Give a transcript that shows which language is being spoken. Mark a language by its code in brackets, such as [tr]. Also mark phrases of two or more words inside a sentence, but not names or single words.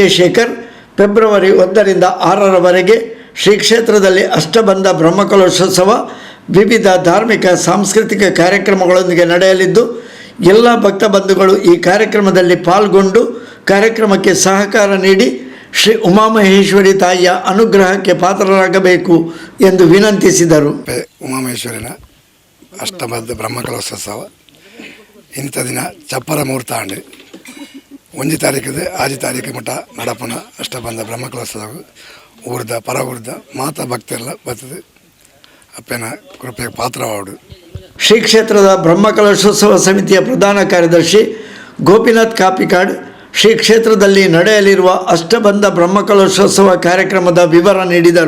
[kn] ಶೇಖರ್, ಫೆಬ್ರವರಿ 1ರಿಂದ 6ರವರೆಗೆ ಶ್ರೀ ಕ್ಷೇತ್ರದಲ್ಲಿ ಅಷ್ಟಬಂಧ ಬ್ರಹ್ಮಕಲಶೋತ್ಸವ ವಿವಿಧ ಧಾರ್ಮಿಕ ಸಾಂಸ್ಕೃತಿಕ ಕಾರ್ಯಕ್ರಮಗಳೊಂದಿಗೆ ನಡೆಯಲಿದ್ದು ಎಲ್ಲ ಭಕ್ತ ಬಂಧುಗಳು ಈ ಕಾರ್ಯಕ್ರಮದಲ್ಲಿ ಪಾಲ್ಗೊಂಡು ಕಾರ್ಯಕ್ರಮಕ್ಕೆ ಸಹಕಾರ ನೀಡಿ ಶ್ರೀ ಉಮಾಮಹೇಶ್ವರಿ ತಾಯಿಯ ಅನುಗ್ರಹಕ್ಕೆ ಪಾತ್ರರಾಗಬೇಕು ಎಂದು ವಿನಂತಿಸಿದರು. [tcy] ಉಮಾಮಹೇಶ್ವರಿನ ಅಷ್ಟಬದ್ಧ ಬ್ರಹ್ಮಕಲಶೋತ್ಸವ ಇಂಥ ದಿನ ಚಪ್ಪರ ಮುಹೂರ್ತ ಆಂಡು 1 ತಾರೀಕಿದೆ 6 ತಾರೀಕು ಮಟ್ಟ ನಡಪನ ಅಷ್ಟಬಂಧ ಬ್ರಹ್ಮಕಲಶೋತ್ಸವ ಊರ್ದ ಪರ ಊರ್ದ ಮಾತಾ ಭಕ್ತೆಲ್ಲ ಬರ್ತದೆ ಅಪ್ಪನ ಕೃಪೆಗೆ ಪಾತ್ರವಾಡು. [kn] ಶ್ರೀ ಕ್ಷೇತ್ರದ ಬ್ರಹ್ಮಕಲಶೋತ್ಸವ ಸಮಿತಿಯ ಪ್ರಧಾನ ಕಾರ್ಯದರ್ಶಿ ಗೋಪಿನಾಥ್ ಕಾಪಿಕಾಡ್ ಶ್ರೀ ಕ್ಷೇತ್ರದಲ್ಲಿ ನಡೆಯಲಿರುವ ಅಷ್ಟಬಂಧ ಬ್ರಹ್ಮಕಲಶೋತ್ಸವ ಕಾರ್ಯಕ್ರಮದ ವಿವರ ನೀಡಿದರು.